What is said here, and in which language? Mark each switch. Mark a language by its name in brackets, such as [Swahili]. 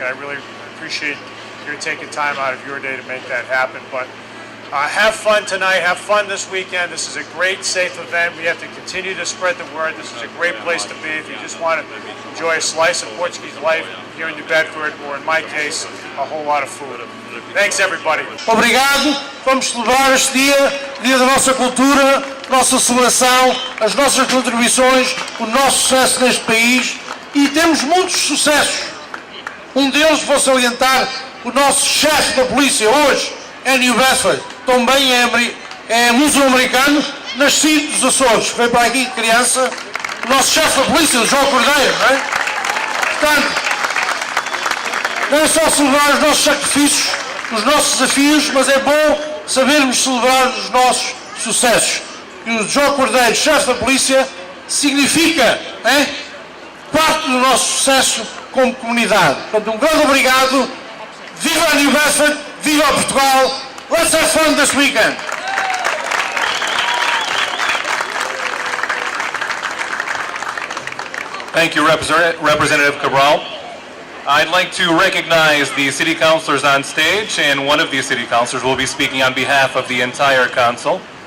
[English] I really appreciate your taking time out of your day to make that happen. But have fun tonight. Have fun this weekend. This is a great, safe event. We have to continue to spread the word. This is a great place to be if you just want to enjoy a slice of Portuguese life here in New Bedford, or in my case, a whole lot of food. Thanks, everybody. [Portuguese] Obrigado. Vamos celebrar este dia da nossa cultura, nossa celebração, as nossas contribuições, o nosso sucesso neste país, e temos muitos sucessos. Um deles vou salientar: o nosso chefe da polícia hoje é New Bedford, também é luso-americano, nascido dos Açores, veio para aqui de criança. O nosso chefe da polícia, o João Cordeiro, não é? Portanto, não é só celebrar os nossos sacrifícios, os nossos desafios, mas é bom sabermos celebrar os nossos sucessos. E o João Cordeiro, chefe da polícia, significa parte do nosso sucesso como comunidade. Portanto, um grande obrigado. Viva a New Bedford, viva Portugal. [English] Let's have fun this weekend. Thank you, Representative Cabral. I'd like to recognize the city councilors on stage, and one of these city councilors will be speaking on behalf of the entire council.